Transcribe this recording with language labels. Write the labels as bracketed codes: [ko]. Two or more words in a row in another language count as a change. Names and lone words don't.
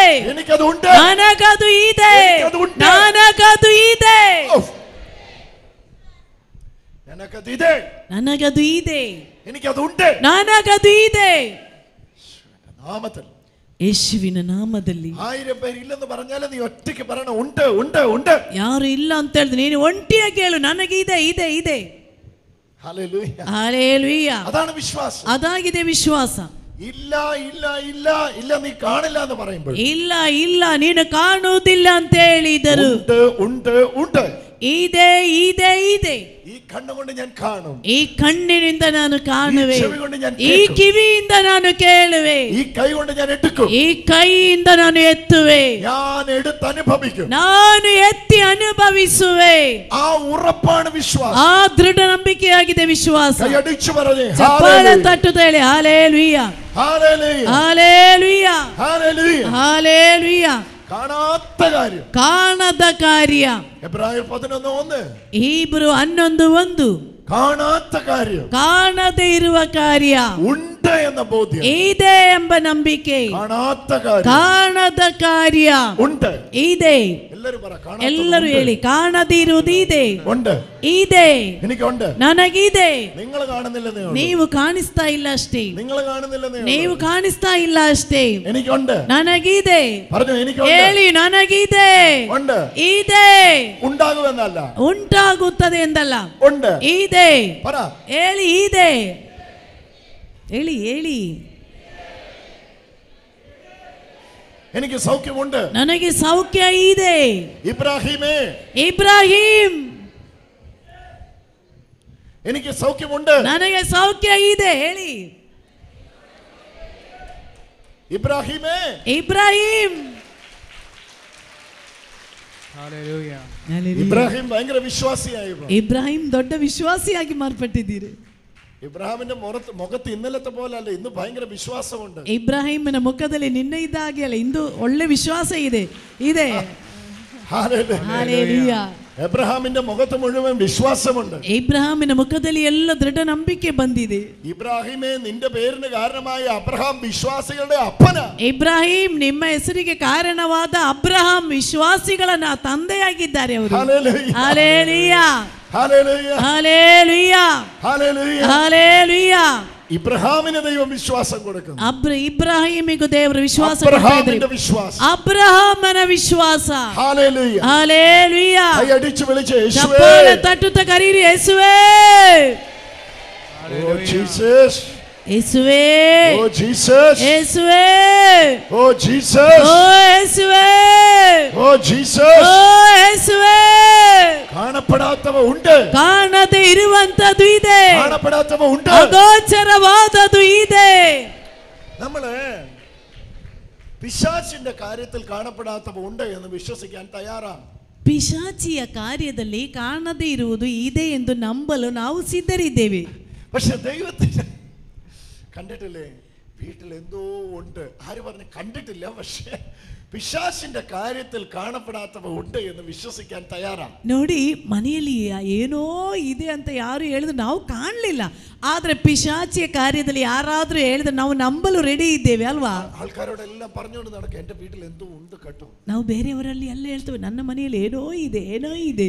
[ml] എനിക്കതുണ്ട്, [kn] ನನಗದು ಇದೆ, ನನಗದು ಇದೆ, ನನಗದು ಇದೆ, [ml] എനിക്കതുണ്ട്, [kn] ನನಗದು ಇದೆ. [ml] നാമത്തിൽ [kn] ಯೇಸುವಿನ ನಾಮದಲ್ಲಿ [ml] 1000 പേര് ഇല്ലെന്ന് പറഞ്ഞാൽ നീ ഒറ്റയ്ക്ക് പറയണം, ഉണ്ട് ഉണ്ട് ഉണ്ട്. [kn] ಯಾರು ಇಲ್ಲ ಅಂತ ಹೇಳಿದ್ರೆ ನೀನು ಒಂಟಿಯಾಗಿ ಹೇಳು, ನನಗೆ ಇದೆ ಇದೆ ಇದೆ. [ml] ഹല്ലേലൂയ. ഹല്ലേലൂയ. അതാണ് വിശ്വാസം. [kn] അതാಗಿದೆ ವಿಶ್ವಾಸ. [ml] ഇല്ല ഇല്ല ഇല്ല ഇല്ല നീ കാണില്ല എന്ന് പറയുമ്പോൾ [kn] ಇಲ್ಲ ಇಲ್ಲ ನೀನು ಕಾಣುವುದಿಲ್ಲ ಅಂತ ಹೇಳಿದರು. [ml] ഉണ്ട് ഉണ്ട് ഉണ്ട്. [kn] ಇದೆ ಇದೆ ಇದೆ. [ml] ഈ കണ്ണുകൊണ്ട് ഞാൻ കാണും. [kn] ಈ ಕಣ್ಣಿನಿಂದ ನಾನು ಕಾಣುವೆ. [ml] ഈ ചെവി കൊണ്ട് ഞാൻ [kn] ಈ ಕಿವಿಯಿಂದ ನಾನು ಕೇಳುವೆ. [ml] ഈ കൈ കൊണ്ട് ഞാൻ എടുക്കും. [kn] ಈ ಕೈಯಿಂದ ನಾನು ಎತ್ತುವೆ. [ml] ഞാൻ എടുത്ത് അനുഭവിക്കും. [kn] ನಾನು ಎತ್ತಿ ಅನುಭವಿಸುವೆ. [ml] ആ ഉറപ്പാണ് വിശ്വാസം. [kn] ಆ ದೃಢ ನಂಬಿಕೆಯಾಗಿದೆ ವಿಶ್ವಾಸ. [ml] കൈ അടിച്ചു പറഞ്ഞേ [kn] ಚಪ್ಪಾಳೆ ತಟ್ಟುತ್ತೇನೆ. ಹಲ್ಲೆಲೂಯಾ [ml] ഹല്ലേലൂയ [kn] ಹಲ್ಲೆಲೂಯಾ [ml] ഹല്ലേലൂയ. [kn] ಹಲ್ಲೆಲೂಯಾ. [ml] കാണാത്ത കാര്യം, [kn] ಕಾಣದ ಕಾರ್ಯ. [ml] എബ്രായർ 11:1. [kn] ಹೀಬ್ರು 11:1. [ml] കാണാത്ത കാര്യം, [kn] ಕಾಣದೇ ಇರುವ ಕಾರ್ಯ [ml] ഉണ്ട് എന്ന ബോധ്യം, [kn] ಇದೆ ಎಂಬ ನಂಬಿಕೆ. [ml] കാണാത്ത കാര്യം, [kn] ಕಾಣದ ಕಾರ್ಯ [ml] ഉണ്ട്. [kn] ಇದೆ. [ml] എല്ലാരും പറ, [kn] ಎಲ್ಲರೂ ಹೇಳಿ, ಕಾಣದಿರುವುದು ಇದೆ. [ml] ഉണ്ട്. [kn] ಇದೆ. [ml] എനിക്കുണ്ട്. [kn] ನನಗಿದೆ. [ml] നിങ്ങൾ കാണുന്നില്ലെന്നേ ഉള്ളൂ. [kn] ನೀವು ಕಾಣಿಸ್ತಾ ಇಲ್ಲ ಅಷ್ಟೇ. [ml] നിങ്ങൾ കാണുന്നില്ലെന്നേ [kn] ನೀವು [ml] ഉള്ളൂ. [kn] ಕಾಣಿಸ್ತಾ ಇಲ್ಲ ಅಷ್ಟೇ. [ml] എനിക്കുണ്ട്. [kn] ನನಗಿದೆ. [ml] പറഞ്ഞു, എനിക്കുണ്ട്. [kn] ಹೇಳಿ, ನನಗಿದೆ. [ml] ഉണ്ട്. [kn] ಇದೆ. [ml] ഉണ്ടാകുമെന്നല്ല, [kn] ಉಂಟಾಗುತ್ತದೆ ಎಂದಲ್ಲ, [ml] ഉണ്ട്. [kn] ಇದೆ. [ml] പറ. [kn] ಹೇಳಿ, ಇದೆ. ಹೇಳಿ ಹೇಳಿ. [ml] എനിക്ക് സൗഖ്യമുണ്ട്. [kn] ನನಗೆ ಸೌಖ್ಯ ಇದೆ. [ml] ഇബ്രാഹിമേ, [kn] ಇಬ್ರಾಹಿಂ, [ml] എനിക്ക് സൗഖ്യമുണ്ട്. [kn] ನನಗೆ ಸೌಖ್ಯ ಇದೆ. ಹೇಳಿ, [ml] ഇബ്രാഹിമേ. [kn] ಇಬ್ರಾಹಿಂ. [ml] ഇബ്രാഹിം ഭയങ്കര വിശ്വാസിയായിരുന്നു. [kn] ಇಬ್ರಾಹಿಂ ದೊಡ್ಡ ವಿಶ್ವಾಸಿಯಾಗಿ ಮಾರ್ಪಟ್ಟಿದ್ದೀರಿ. [ml] ഇബ്രാഹിമിന്റെ മുഖത്ത് ഇന്നലത്തെ പോലെ അല്ല, ഇന്ന് ഭയങ്കര വിശ്വാസമുണ്ട്. [kn] ಇಬ್ರಾಹಿಮನ ಮುಖದಲ್ಲಿ ನಿನ್ನೆ ಇದ್ದ ಹಾಗೆ ಅಲ್ಲ, ಇಂದು ಒಳ್ಳೆ ವಿಶ್ವಾಸ ಇದೆ. ಇದೆ. ಹಲ್ಲೆಲೂಯಾ. [ml] എബ്രഹാമിന്റെ മുഖത്ത് മുഴുവൻ വിശ്വാസമുണ്ട്. [kn] ಇಬ್ರಾಹಿಮನ ಮುಖದಲ್ಲಿ ಎಲ್ಲ ದೃಢ ನಂಬಿಕೆ ಬಂದಿದೆ. [ml] ഇബ്രാഹിമേ, നിന്റെ പേരിന് കാരണമായ അബ്രഹാം വിശ്വാസികളുടെ അപ്പന. [kn] ಇಬ್ರಾಹಿಂ, ನಿಮ್ಮ ಹೆಸರಿಗೆ ಕಾರಣವಾದ ಅಬ್ರಹಾಂ ವಿಶ್ವಾಸಿಗಳ ತಂದೆಯಾಗಿದ್ದಾರೆ ಅವರು. ಹಲ್ಲೆಲೂಯಾ. [ml] ഹല്ലേലൂയ ഹല്ലേലൂയ ഹല്ലേലൂയ ഹല്ലേലൂയ. ഇബ്രാഹിമിന് ദൈവം വിശ്വാസം കൊടുക്കുന്നു. [kn] ಇಬ್ರಾಹಿಮಿಗೂ ದೇವರು ವಿಶ್ವಾಸ [ml] അബ്രഹാമിന്റെ വിശ്വാസം, [kn] ಅಬ್ರಹಾಮನ ವಿಶ್ವಾಸ. [ml] ഹല്ലേലൂയ [kn] ಹಲ್ಲೆಲೂಯ. [ml] കൈ അടിച്ചു വിളിച്ച് യേശുവേ, [kn] ಚಪ್ಪಾಳೆ ತಟ್ಟುತ್ತಾ ಕರೀರಿ, ಯೇಸುವೇ. [ml] ഓ ജീസസ്, [kn] ಯೇಸುವೇ. [ml] ഓ ജീസസ്, [kn] ಯೇಸುವೇ. [ml] ഓ ജീസസ്, [kn] ಓ ಯೇಸುವೇ. [ml] ഓ ജീസസ്. [kn] ಓ ಯೇಸುವೇ. [ml] കാണപ്പെടാത്തവ ഉണ്ട്, [kn] ಕಾಣದೇ ಇರುವಂತದ್ದು ಇದೆ, [ml] കാണപ്പെടാത്തവ ഉണ്ട്, [kn] ಅಗೋಚರವಾದದ್ದು ಇದೆ. [ml] നമ്മള് പിശാചിന്റെ കാര്യത്തിൽ കാണപ്പെടാത്തവ ഉണ്ട് എന്ന് വിശ്വസിക്കാൻ തയ്യാറാണ്. [kn] ಪಿಶಾಚಿಯ ಕಾರ್ಯದಲ್ಲಿ ಕಾಣದೇ ಇರುವುದು ಇದೆ ಎಂದು ನಂಬಲು ನಾವು ಸಿದ್ಧರಿದ್ದೇವೆ. [ml] പക്ഷെ ദൈവത്തിന് കണ്ടിട്ടില്ലേ, വീട്ടിൽ എന്തോ ഉണ്ട്. ആര് പറഞ്ഞു കണ്ടിട്ടില്ല? പക്ഷെ പിശാചിന്റെ കാര്യത്തിൽ കാണപ്പെടാത്തവ ഉണ്ട് എന്ന് വിശ്വസിക്കാൻ തയ്യാറാണ്. [kn] ನೋಡಿ, ಮನೆಯಲ್ಲಿ ಏನೋ ಇದೆ ಅಂತ ಯಾರು ಹೇಳಿದ್ರು ನಾವು ಕಾಣಲಿಲ್ಲ, ಆದ್ರೆ ಪಿಶಾಚಿಯ ಕಾರ್ಯದಲ್ಲಿ ಯಾರಾದ್ರೂ ಹೇಳಿದ್ರೆ ನಾವು ನಂಬಲು ರೆಡಿ ಇದ್ದೇವೆ ಅಲ್ವಾ? [ml] ആൾക്കാരോടെല്ലാം പറഞ്ഞുകൊണ്ട് നടക്കുക, എന്റെ വീട്ടിൽ എന്തോ ഉണ്ട് കേട്ടോ. [kn] ನಾವು ಬೇರೆಯವರಲ್ಲಿ ಎಲ್ಲ ಹೇಳ್ತೇವೆ, ನನ್ನ ಮನೆಯಲ್ಲಿ ಏನೋ ಇದೆ, ಏನೋ ಇದೆ.